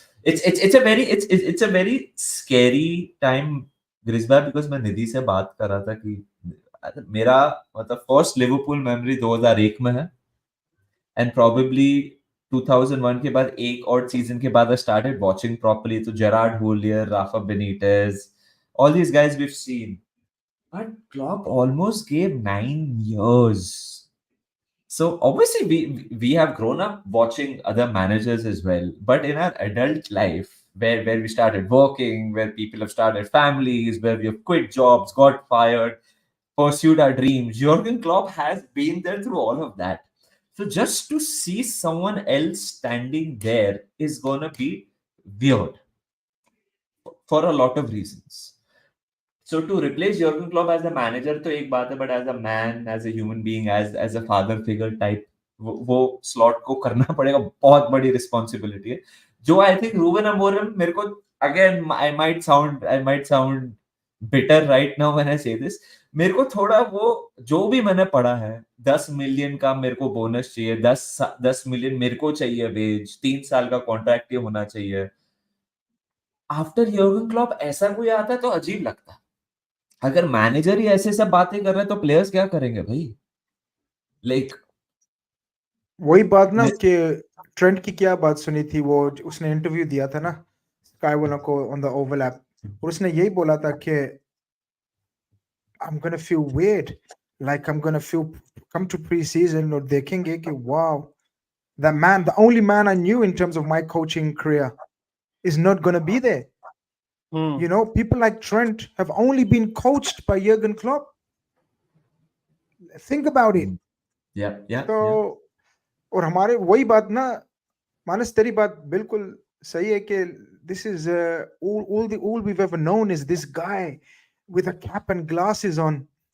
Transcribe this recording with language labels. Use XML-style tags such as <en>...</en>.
<hi>It's a very scary time, ग्रिस्बा, because मैं निधि से बात कर रहा था कि मेरा मतलब फर्स्ट लिवरपूल मेमोरी 2001 में है, एंड प्रोबेबली 2001 के बाद एक और सीजन के बाद</hi> <en>I started watching properly.</en> <hi>तो Gerrard holier, Rafa Benitez,</hi> <en>all these guys we've seen. But Klopp almost gave 9 years. So obviously we have grown up watching other managers as well. But in our adult life, where we started working, where people have started families, where we have quit jobs, got fired, pursued our dreams, Jurgen Klopp has been there through all of that. So just to see someone else standing there is gonna be weird for a lot of reasons. So to replace Jurgen Klopp as a manager</en> <hi>तो एक बात है,</hi> <en>but as a man, as a human being, as a father figure type,</en> <hi>वो slot को करना पड़ेगा, बहुत बड़ी responsibility है.</hi> <en>जो I think Ruben Amorim,</en> <hi>मेरे को</hi> <en>again I might sound bitter right now when I say this.</en> <hi>मेरे को थोड़ा वो जो भी मैंने पढ़ा है 10 मिलियन का मेरे को बोनस चाहिए, 10 मिलियन मेरे को चाहिए वेज, 3 साल का कॉन्ट्रैक्ट ये होना चाहिए। आफ्टर यर्गन क्लॉप ऐसा कोई आता है तो अजीब लगता है। अगर मैनेजर ही ऐसे सब बातें कर रहे हैं तो प्लेयर्स क्या करेंगे भाई?</hi> <en>like</en> <hi>वही बात ना कि ट्रेंट की क्या बात सुनी थी, वो उसने</hi> <en>interview दिया था ना स्काई वन को ऑन द ओवल ऐप,</en> <hi>और उसने यही बोला था कि</hi> <en>I'm gonna feel weird, like I'm gonna feel come to preseason</en> <hi>और देखेंगे कि</hi> <en>wow, that man, the only man I knew in terms of my coaching career, is not gonna be there. Hmm. You know, people like Trent have only been coached by Jurgen Klopp. Think about it. या</en> <hi>तो और हमारे वही बात ना, मानस तेरी बात बिल्कुल सही है कि</hi> <en>this is all we've ever known is this guy with a cap and glasses on.</en>